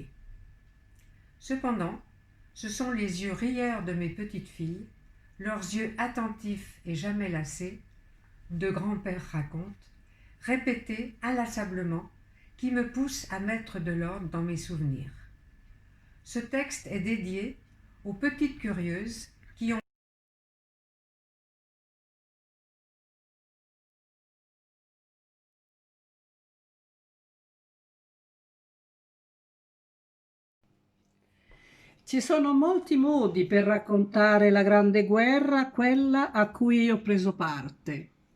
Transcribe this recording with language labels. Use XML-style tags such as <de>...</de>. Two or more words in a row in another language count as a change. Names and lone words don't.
<fr>Cependant, ce sont les yeux rieurs de mes petites filles, leurs yeux attentifs et jamais lassés, de grand-père raconte, répétés inlassablement, qui me poussent à mettre de l'ordre dans mes souvenirs. Ce texte est dédié aux petites curieuses qui ont</fr> <it>Ci sono molti modi per raccontare la Grande Guerra, quella a cui io ho preso parte.</it>